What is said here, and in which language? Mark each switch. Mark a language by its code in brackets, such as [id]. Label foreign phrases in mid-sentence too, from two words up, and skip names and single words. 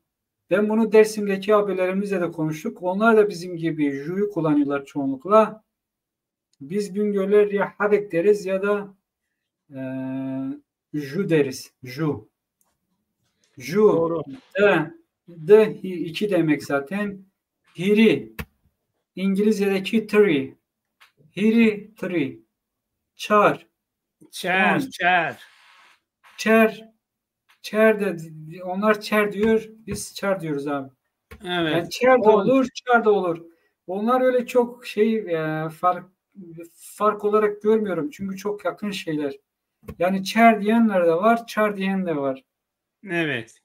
[tr] Ben bunu Dersim'deki abilerimizle de konuştuk. Onlar da bizim gibi ju'yu kullanıyorlar çoğunlukla. Biz Bingöller ya havek deriz ya da ju deriz. Ju. Ju. Doğru. İki demek zaten. Hiri. İngilizce'deki three. Hiri three. Çar. Çer, çer. Çer. Çer de onlar çer diyor. Biz çar diyoruz abi. Yani Evet. çer de olur, çar da olur. Onlar öyle çok fark olarak görmüyorum. Çünkü çok yakın şeyler. Yani çer diyenler de var, çar diyen de var. Evet.